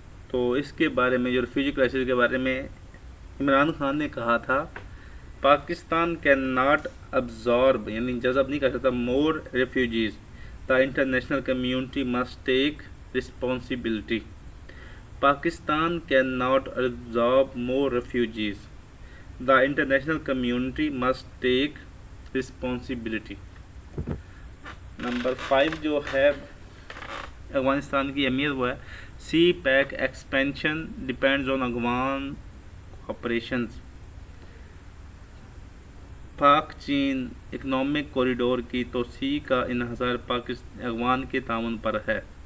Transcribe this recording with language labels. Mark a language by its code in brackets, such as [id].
[ur] تو اس کے بارے میں جو ریفیوجی کرائسس کے بارے میں عمران خان نے کہا تھا پاکستان [en] cannot absorb [ur] یعنی جذب نہیں کر سکتا [en] More refugees. The international community must take responsibility. Pakistan cannot absorb more refugees. The international community must take responsibility. [ur] Number 5 جو ہے افغانستان کی اہمیت وہ ہے [en] CPEC expansion depends on Afghan operations. [ur] پاک چین اکنامک کوریڈور کی توسیع کا انحصار افغان کے تعاون پر ہے.